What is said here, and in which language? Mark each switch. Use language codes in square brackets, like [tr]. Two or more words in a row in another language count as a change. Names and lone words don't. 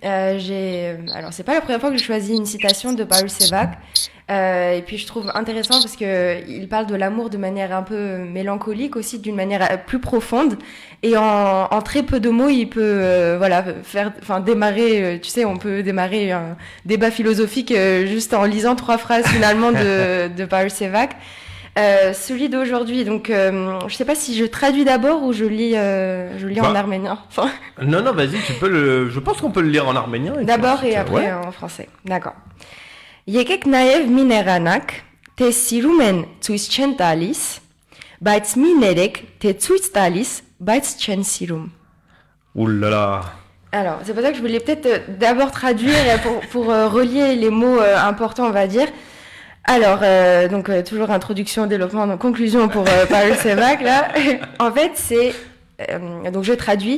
[fr] Alors c'est pas la première fois que je choisis une citation de Paul Sévac, et puis je trouve intéressant parce que il parle de l'amour de manière un peu mélancolique aussi, d'une manière plus profonde, et en très peu de mots il peut démarrer, tu sais, on peut démarrer un débat philosophique juste en lisant 3 phrases finalement de Paul Sévac. Celui d'aujourd'hui, donc je sais pas si je traduis d'abord ou je lis en arménien. Enfin... Non, vas-y, je pense qu'on peut le lire en arménien. D'abord et après en français. D'accord. [hy] Եկեք նաև մի նեղանակ, թե սիրում են ցույց չեն տալիս, բայց մի ներեք, թե ցույց տալիս, բայց չեն սիրում. [fr] Ouh là là. Alors, c'est pour ça que je voulais peut-être d'abord traduire pour relier les mots importants, on va dire. Alors, donc toujours introduction, développement, donc conclusion pour Paul Sévac, là. En fait, c'est... donc je traduis.